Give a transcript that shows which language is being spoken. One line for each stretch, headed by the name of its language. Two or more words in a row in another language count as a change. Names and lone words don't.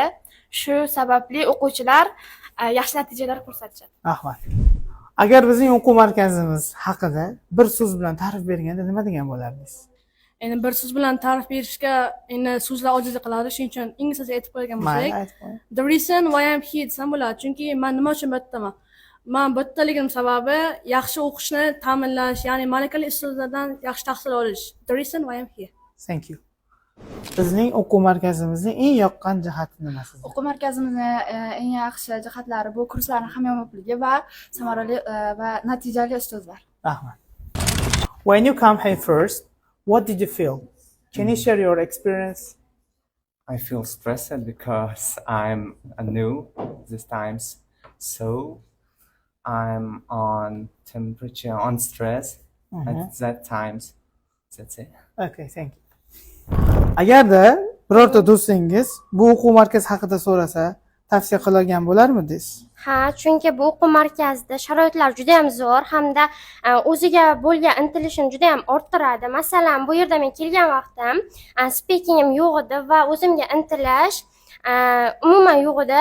Uzbek: Shu sababli o'quvchilar yaxshi natijalar ko'rsatishadi. Rahmat. Agar bizning o'quv markazimiz haqida bir so'z bilan ta'rif berganda nima degan bo'lardingiz? Endi bir so'z bilan ta'rif berishga endi so'zlar ojiz qiladi. Shuning uchun inglizcha aytib qo'ygan Mayli, bo'lsak, aytib qo'ying.
English: the reason why I'm here
Uzbek: desam bo'ladi. Chunki men nima uchun bu yerdaman? Men bu yerdaligim sababi yaxshi o'qishni ta'minlash, ya'ni malakali ustozlardan yaxshi tahsil olish.
English: The reason why I'm here. Thank you.
Uzbek: Bizning o'quv markazimizning eng yoqqan jihati nima sizga? O'quv markazimizni eng yaxshi jihatlari bu kurslarning hamyomonligi va samarali va natijali ustozlar. Rahmat.
English: When you come here first, what did you feel? Can you share your experience? I feel stressed because I'm new this times, so I'm on temperature, on stress at that times. That's it. Okay, thank you.
Uzbek: Agarda birorta do'stingiz bu o'quv markazi haqida so'rasa, tavsiya qilgan bo'larmidingiz? Ha, chunki bu o'quv markazida sharoitlar juda ham zo'r hamda o'ziga bo'lgan intilishini juda ham orttiradi. Masalan, bu yerda men kelgan vaqtim speakingim yo'q edi va o'zimga intilish umuman yo'q edi.